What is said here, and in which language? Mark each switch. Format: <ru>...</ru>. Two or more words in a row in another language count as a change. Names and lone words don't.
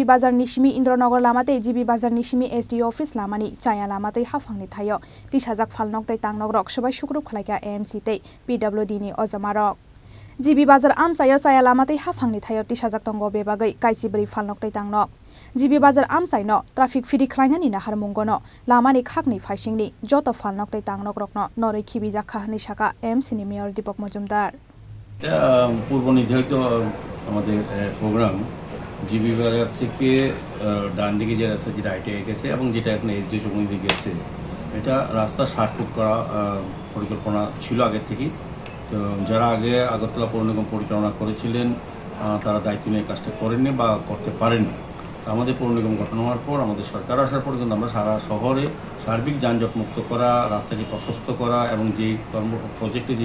<trp>Bazar Nishimi Indronagar Lamatwi GB Bazar Nishimi SDO Office Lamani Chaya Lamatwi Hafangni Thayo Tisajak Phalnok tei Tangnokrok Swbai Sukurubh Khlaikha AMC tei PWD ni Ojamarok GB Bazar Amchaini Chaya Lamatwi Hafangni Thayo Tisajak Tongo bebagai kaisibri Phalnok tei Tangnok GB Bazar Amchaini</trp> <en>traffic free</en> <trp>khlainani nahar mungono lamani khakni phaisingni joto Phalnok tei Tangnokrokno noroi khibijaka hani shaka AMC ni Mayor Dibok Mojumdar</trp> <bn>পূর্ব নির্ধারিত আমাদের প্রোগ্রাম জিবি বাজার থেকে ডান দিকে যে রাস্তা যেটা আইটে গেছে এবং যেটা এখন এসডি চৌমুনি দিকে গেছে এটা রাস্তা 60 ফুট করা পরিকল্পনা ছিল আগে থেকেই তো যারা আগে আগরতলা পৌর নিগম পরিচালনা করেছিলেন তারা দায়িত্ব নিয়ে কাজটা করেননি বা করতে পারেননি আমাদের পৌর নিগম গঠন হওয়ার পর আমাদের সরকার আসার পর কিন্তু আমরা সারা শহরে সার্বিক যানজট মুক্ত করা রাস্তাকে প্রশস্ত করা এবং যে প্রজেক্টে যে</bn>